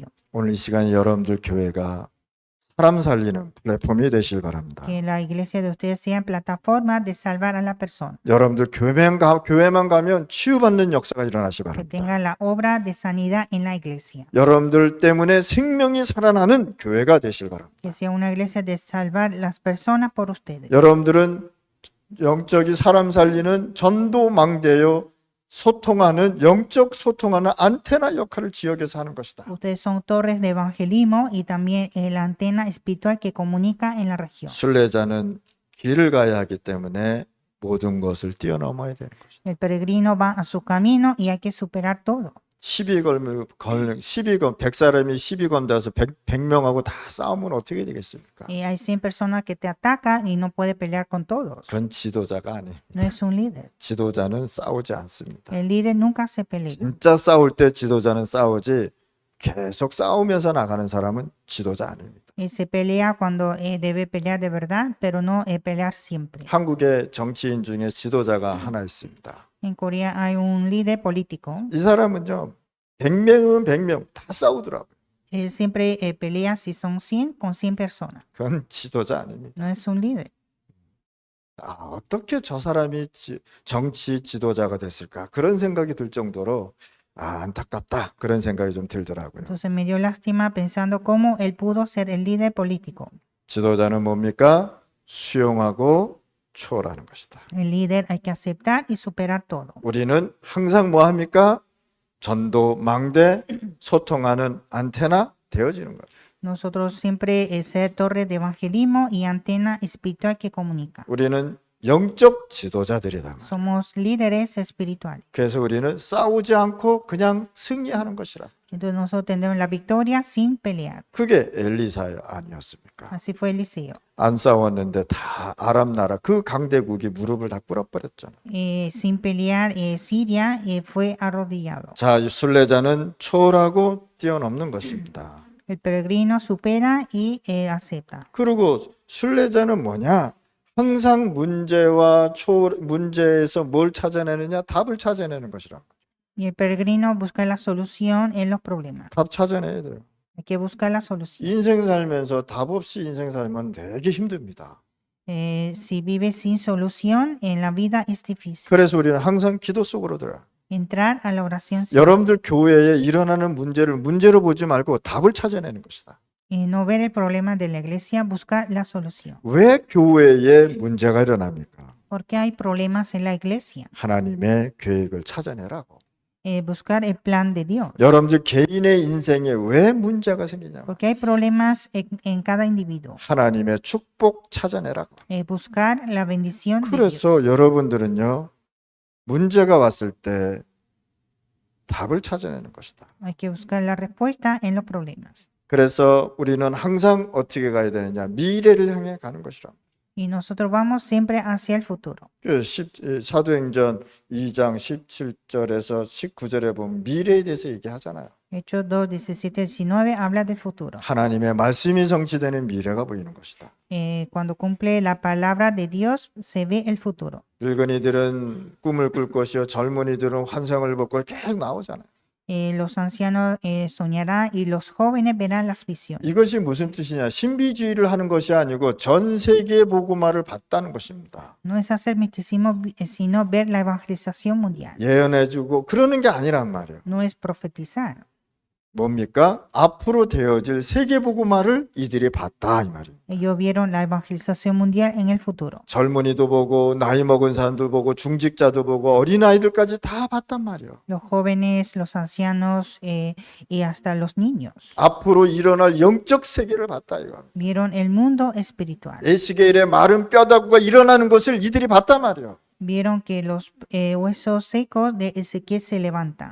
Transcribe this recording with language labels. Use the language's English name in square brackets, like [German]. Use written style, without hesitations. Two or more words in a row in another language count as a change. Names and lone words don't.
[Korean] 오늘 이 시간에 여러분들 교회가 사람 살리는 플랫폼이 되실 바랍니다. [Spanish] Que la iglesia de ustedes sea plataforma de salvar a la persona. [Korean] 여러분들 교회만 가면 치유받는 역사가 일어나시 [Spanish] Que [Korean] 바랍니다. [Spanish] tenga la obra de sanidad en la iglesia. [Korean] 여러분들 때문에 생명이 살아나는 교회가 되실 바랍니다. [Spanish] Que sea una iglesia de salvar las personas por ustedes. [Korean] 여러분들은 영적이 사람 살리는 전도망대요 소통하는 영적 소통하는 안테나 역할을 지역에서 하는 것이다. [Spanish] Ustedes son torres de evangelismo y también la antena espiritual que comunica en la región. [Korean] 순례자는 길을 가야 하기 때문에 모든 것을 뛰어넘어야 되는 것이다. [Spanish] El peregrino va a su camino y hay que superar todo. [Korean] 시비 걸면 100사람이 시비 건다서 100명하고 다 싸우면 어떻게 되겠습니까? [Spanish] Y hay 100 personas que te atacan y no puede pelear con todos. [Korean] 그건 지도자가 아닙니다. [Spanish] No es un líder. [Korean] 지도자는 싸우지 않습니다. [Spanish] El líder nunca se pelea. [Korean] 진짜 싸울 때 지도자는 싸우지 계속 싸우면서 나가는 사람은 지도자 아닙니다. [Spanish] Se pelea cuando debe pelear de verdad, pero no pelear siempre. [Korean] 한국의 정치인 중에 지도자가 하나 있습니다. [Spanish] En Corea hay un líder político. [Korean] 이 사람은요, 100명이면 100명 다 싸우더라고요. [Spanish] Él siempre pelea si son 100 con 100 personas. [Korean] 그건 지도자 아닙니다. [Spanish] No es un líder. [Korean] 어떻게 저 사람이 정치 지도자가 됐을까? 그런 생각이 들 정도로 안타깝다. 그런 생각이 좀 들더라고요. [Spanish] Entonces me dio lástima pensando cómo él pudo ser el líder político. [Korean] 지도자는 뭡니까? 수용하고 초월하는 것이다. [Spanish] El líder hay que aceptar y superar todo. [Korean] 우리는 항상 뭐 합니까? 전도, 망대, 소통하는 안테나 되어지는 거예요. [Spanish] Nosotros siempre ser torre de evangelismo y antena espiritual que comunica. [Korean] 우리는 영적 지도자들이다. [Spanish] Somos líderes espirituales. [Korean] 그래서 우리는 싸우지 않고 그냥 승리하는 것이라. [Spanish] Entonces nosotros tendremos la victoria sin pelear. [Korean] 그게 엘리사의 아니었습니까? [Spanish] Así fue Eliseo. [Korean] 안 싸웠는데 다 아람 나라 그 강대국이 무릎을 다 꿇어버렸잖아. [Spanish] Sin pelear, Siria fue arrodillado. [Korean] 자, 이 순례자는 초월하고 뛰어넘는 것입니다. [Spanish] El peregrino supera y acepta. [Korean] 그리고 순례자는 뭐냐? 항상 문제에서 뭘 찾아내느냐? 답을 찾아내는 것이라. [Spanish] Y el peregrino busca la solución en los problemas. [Korean] 답 찾아내야 돼요. [Spanish] Hay que buscar la solución. [Korean] 인생 살면서 답 없이 인생 살면 되게 힘듭니다. [Spanish] Si vive sin solución en la vida es difícil. [Korean] 그래서 우리는 항상 기도 속으로 들어요. [Spanish] Entrar a la oración. [Korean] 여러분들 교회에 일어나는 문제를 문제로 보지 말고 답을 찾아내는 것이다. [Spanish] No ver el problema de la iglesia, buscar la solución. [Korean] 왜 교회에 문제가 일어납니까? [Spanish] ¿Por qué hay problemas en la iglesia? [Korean] 하나님의 계획을 찾아내라고. [Spanish] Buscar el plan de Dios. [Korean] 여러분들 개인의 인생에 왜 문제가 생기냐? [Spanish] Porque hay problemas en cada individuo. [Korean] 하나님의 축복 찾아내라고. [Spanish] Buscar la bendición de Dios. [Korean] 그래서 여러분들은요, 문제가 왔을 때 답을 찾아내는 것이다. [Spanish] Hay que buscar la respuesta en los problemas. [Korean] 그래서 우리는 항상 어떻게 가야 되느냐? 미래를 향해 가는 것이라. [Spanish] Y nosotros vamos siempre hacia el futuro. [Korean] 사도행전 2장 17절에서 19절에 보면 미래에 대해서 얘기하잖아요. [Spanish] Hechos 2, 17, 19 habla del futuro. [Korean] 하나님의 말씀이 성취되는 미래가 보이는 것이다. [Spanish] Cuando cumple la palabra de Dios, se ve el futuro. [Korean] 늙은이들은 꿈을 꿀 것이요 젊은이들은 환상을 볼 것 계속 나오잖아요. [Spanish] Los ancianos soñarán y los jóvenes verán las visiones. [Korean] 이것이 무슨 뜻이냐? 신비주의를 하는 것이 아니고 전 세계 복음화를 받다는 것입니다. [Spanish] No es hacer misticismo, sino ver la evangelización mundial. [Korean] 예언해주고 그러는 게 아니란 말이에요. [Spanish] No es profetizar. [Korean] 뭡니까? 앞으로 되어질 세계 복음화를 이들이 봤다 이 말이에요. [Spanish] Ellos vieron la evangelización mundial en el futuro. [Korean] 젊은이도 보고 나이 먹은 사람들 보고 중직자도 보고 어린아이들까지 다 봤단 말이에요. [Spanish] Los jóvenes, los ancianos y hasta los niños. [Korean] 앞으로 일어날 영적 세계를 봤다 이거. [Spanish] Vieron el mundo espiritual. [Korean] 에스겔의 마른 뼈다구가 일어나는 것을 이들이 봤단 말이에요. [Spanish] Vieron que los huesos secos de Ezequiel se levantan.